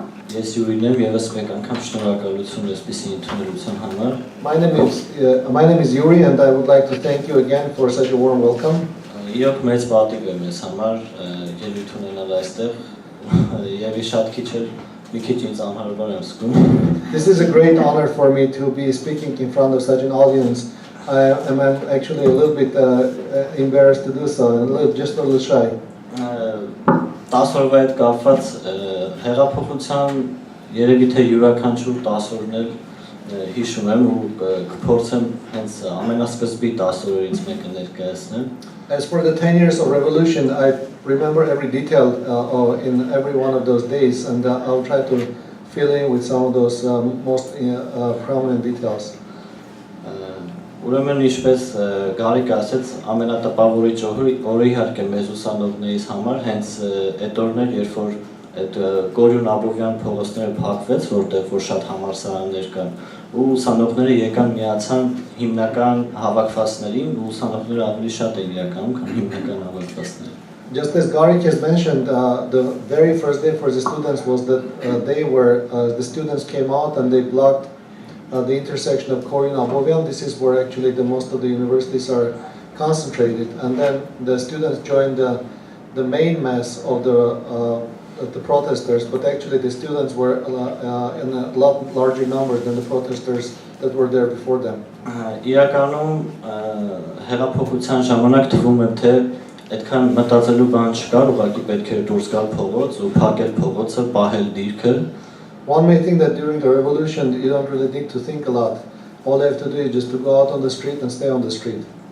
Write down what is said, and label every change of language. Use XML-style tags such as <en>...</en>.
<hy>Ես Յուրին եմ, եւս մեկ անգամ շնորհակալություն այսպիսի ընդունելության համար։</hy> <en>My name is Yuri, and I would like to thank you again for such a warm welcome.</en> <hy>Իրոք մեծ պատիվ է մեզ համար ելույթ ունենալ այստեղ, եւ շատ քիչ էր, մի քիչ ինձ անհարմար եմ զգում։</hy> <en>This is a great honor for me to be speaking in front of such an audience. I am actually a little bit embarrassed to do so, just a little shy.</en> <hy>10 օրվա հետ կապված հեղափոխության երևի թե յուրաքանչյուր 10 օրն էլ հիշում եմ ու կփորձեմ հենց ամենասկզբի 10 օրերից մեկը ներկայացնել։</hy> <en>As for the 10 years of revolution, I remember every detail in every one of those days, and I'll try to fill in with some of those most prominent details.</en> <hy>Ուրեմն ինչպես Գարիկ ասեց, ամենատպավորիչ օրը իհարկե մեզ ուսանողներից համար հենց այդ օրն էր, երբ որ այդ Գորյուն Աբովյան փողոցները փակվեց, որտեղ որ շատ համալսարաններ կան, ու ուսանողները եկան միացան հիմնական հավաքվածներին, ու ուսանողները ավելի շատ են իրականում, քան հիմնական հավաքվածները։</hy> <en>Just as Garik has mentioned, the very first day for the students was that the students came out and they blocked the intersection of Goriun Abovyan. This is where actually the most of the universities are concentrated, and then the students joined the main mass of the protesters, but actually the students were in a lot larger number than the protesters that were there before them.</en> <hy>Իրականում հեղափոխության ժամանակ թվում է թե այդքան մտածելու բան չկար, ուղղակի պետք էր դուրս գալ փողոց ու փակել փողոցը, պահել դիրքը։</hy> <en>One may think that during the revolution you don't really need to think a lot. All you have to do is just to go out on the street and stay on the street.</en>